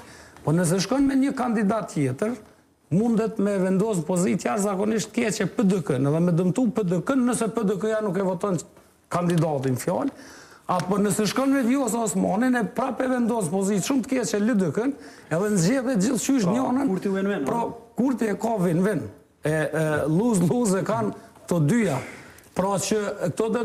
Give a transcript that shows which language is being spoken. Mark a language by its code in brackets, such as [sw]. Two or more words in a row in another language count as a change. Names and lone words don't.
[sq] Po nëse shkon me një kandidat tjetër, mundet me vendosë pozitë jashtëzakonisht keqe PDK-n, edhe me dëmtu PDK-n nëse PDK-ja nuk e voton kandidatin fjalë, apo nëse shkon me Vjosa Osmanin e prapë vendosë pozitë shumë të keqe LDK-n, edhe nxjerrë gjithçysh njënën. Pra Kurti e ka win-win. Lose-lose e kanë të dyja. Pra që këto